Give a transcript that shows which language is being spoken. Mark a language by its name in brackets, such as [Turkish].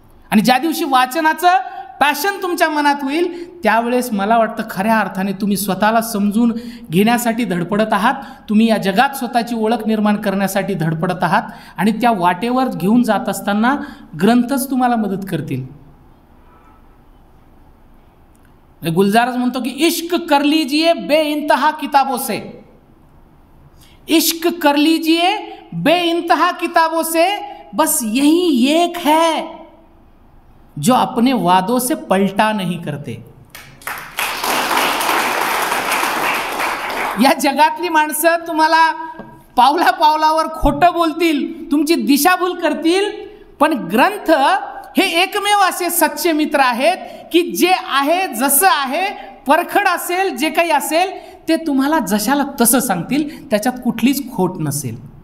[Marathi] आणि ज्या दिवशी वाचनाचं पॅशन तुमच्या मनात होईल त्यावेळेस मला वाटतं खऱ्या अर्थाने तुम्ही स्वतःला समजून घेण्यासाठी धडपडत आहात, तुम्ही या जगात स्वतःची ओळख निर्माण करण्यासाठी धडपडत आहात. आणि त्या वाटेवर घेऊन जात असताना ग्रंथच तुम्हाला मदत करतील. गुलजारच म्हणतो की [Hindi] इश्क कर लीजिए बेइंतहा किताबों से, इश्क कर लीजिए बेइंतहा किताबों से, बस यही एक है जो अपने वादों से पलटा नहीं करते. [Marathi] या जगातली माणसं तुम्हाला पावला पावलावर खोटं बोलतील, तुमची दिशाभूल करतील, पण ग्रंथ हे एकमेव असे सच्चे मित्र आहेत की जे आहे जसं आहे, परखड असेल, जे काही असेल ते तुम्हाला जशाला तसं सांगतील, त्याच्यात कुठलीच खोट नसेल.